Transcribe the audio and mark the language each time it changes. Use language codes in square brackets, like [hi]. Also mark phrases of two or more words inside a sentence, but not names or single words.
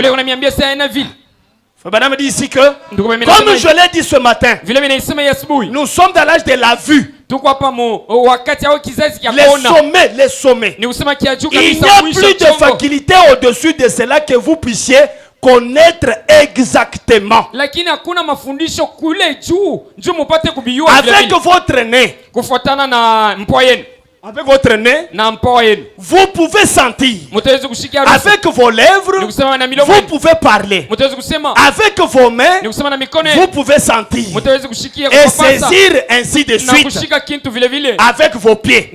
[fr] Madame dit ici que, comme je l'ai dit ce matin, nous sommes dans l'âge de la vue. Les sommets. Il n'y a plus de faculté au-dessus de cela que vous puissiez connaître exactement. [sw] Lakini hakuna mafundisho kule juu mupate kubijua [fr] avec votre nez. [sw] Kufuatana na mpwa yenu. [fr] Avec votre nez, vous pouvez sentir. Avec vos lèvres, vous pouvez parler. Avec vos mains, vous pouvez sentir. Et saisir ainsi de suite. Avec vos pieds.